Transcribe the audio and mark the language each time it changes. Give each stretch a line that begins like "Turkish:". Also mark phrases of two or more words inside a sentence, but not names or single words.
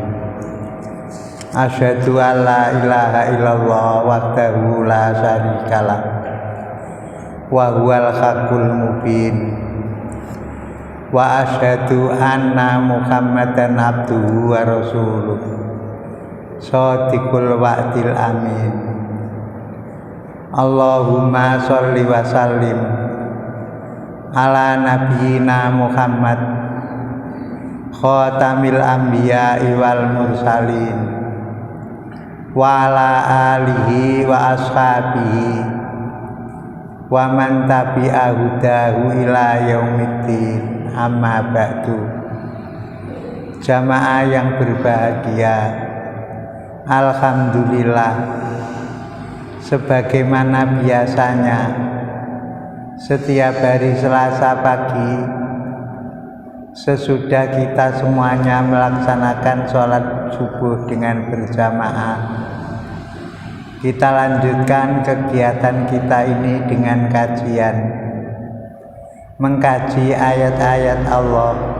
Arabic: أشهد أن لا إله إلا الله وحده لا شريك له وهو الحق المبين. وأشهد أن محمدا عبده ورسوله صادق الوعد الأمين. اللهم صل وسلم على نبينا محمد خاتم الأنبياء والمرسلين وعلى آله وأصحابه ومن تبع هداه إلى يوم الدين. أما بعد.
Indonesian: Jamaah yang berbahagia, alhamdulillah, sebagaimana biasanya setiap hari Selasa pagi sesudah kita semuanya melaksanakan sholat subuh dengan berjamaah, kita lanjutkan kegiatan kita ini dengan kajian, mengkaji ayat-ayat Allah,